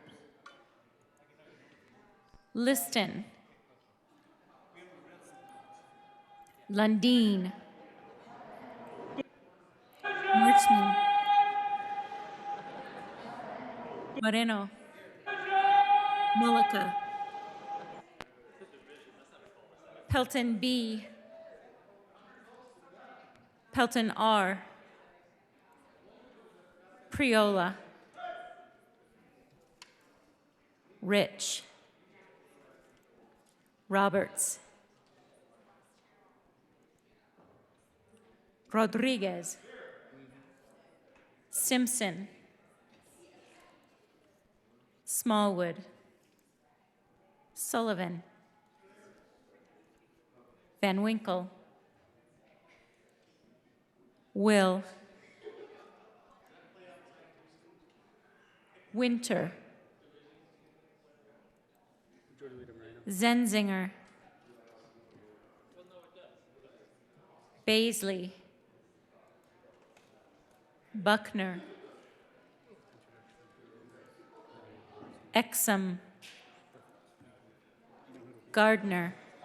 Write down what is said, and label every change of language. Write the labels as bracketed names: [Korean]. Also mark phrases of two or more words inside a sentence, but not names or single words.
[English] Liston, Lundin, Marchman, Moreno, Mullica, Pelton B, Pelton R, Priola, Rich, Roberts, Rodriguez, Simpson, Smallwood, Sullivan, Van Winkle, Will, Winter, Zenzinger, Baisley, Buckner, Exum, Gardner,